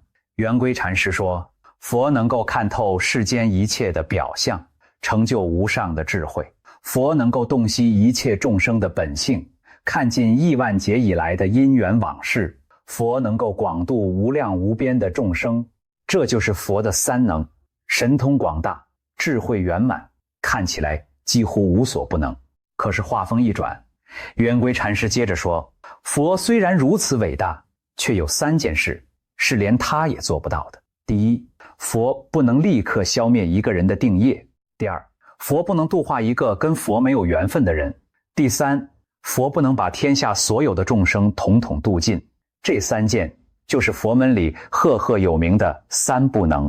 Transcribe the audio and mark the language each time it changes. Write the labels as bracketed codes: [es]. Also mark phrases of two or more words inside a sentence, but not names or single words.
[zh] 圓規禪師說，佛能夠看透世間一切的表象，成就無上的智慧；佛能夠洞悉一切眾生的本性，看盡億萬劫以來的因緣往事；佛能夠廣度無量無邊的眾生。這就是佛的三能，神通廣大，智慧圓滿，看起來幾乎無所不能。可是話鋒一轉，圓規禪師接着說，佛雖然如此偉大，卻有3 件事是連他也做不到的。第一，佛不能立刻消滅一個人的定業；第二，佛不能度化一個跟佛沒有緣分的人；第三，佛不能把天下所有的眾生統統度盡。這3件就是佛門裡赫赫有名的3不能。